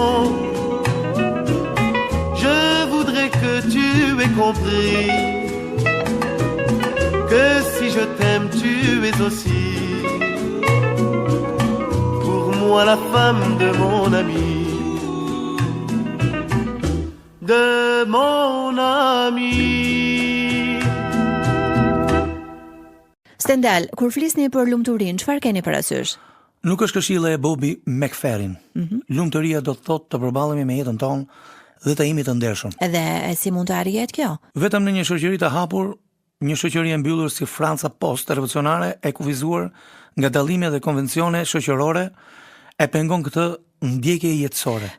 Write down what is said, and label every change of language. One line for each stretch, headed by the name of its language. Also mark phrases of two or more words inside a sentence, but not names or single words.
French: Je voudrais que tu aies compris que si je t'aime, tu es aussi pour moi la femme de mon ami, de mon ami.
Albanian: Stendhal, kur flisni për lumturinë, çfarë keni parasysh? Nuk është këshilla e Bobby McFerrin. Lumturia do të thotë të përballemi me jetën tonë dhe të jemi të ndershëm. Edhe si mund të arrihet kjo? Vetëm në një shoqëri të hapur, një shoqëri e mbyllur si Franca post-revolucionare, e kufizuar nga dallime dhe konvencione shoqërore, e pengon këtë ndjekje jetësore.